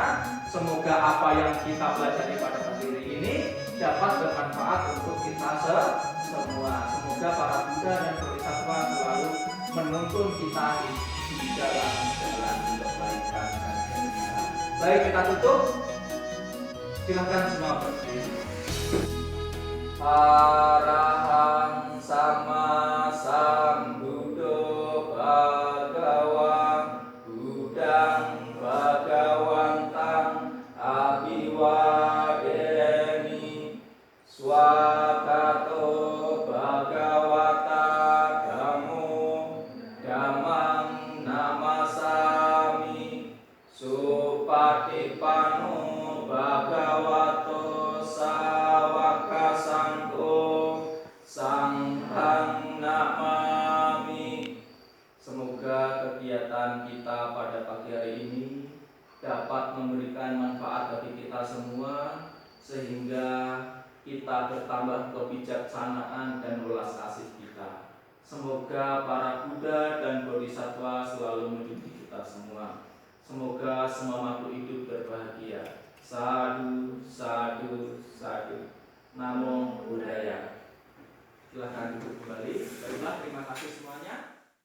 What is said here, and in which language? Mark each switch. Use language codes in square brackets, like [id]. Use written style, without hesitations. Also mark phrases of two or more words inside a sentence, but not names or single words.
[id] Semoga apa yang kita pelajari pada materi ini dapat bermanfaat untuk kita semua. Semoga semoga para Buddha dan Bodhisattva selalu menuntun kita di dalam jalan untuk kebaikan dan kebenaran. Baik, kita tutup. Silakan semua berdiri. [pi] Arahang sama sambuddho bhagawang Buddhang bhagawantang abhiwademi swakato bhagawata dhammo dhammang namasami supatipanno bhagavato sawaka sanggo sanghang namami. [id] Semoga kegiatan kita pada pagi hari ini dapat memberikan manfaat bagi kita semua, sehingga kita bertambah kebijaksanaan dan welas kasih kita. Semoga para Buddha dan Bodhisattva selalu melindungi kita semua. Semoga semua makhluk hidup berbahagia. [pi] Sadhu, sadhu, sadhu. Namo Buddhaya. [id] Silahkan duduk kembali. Baiklah, terima kasih semuanya.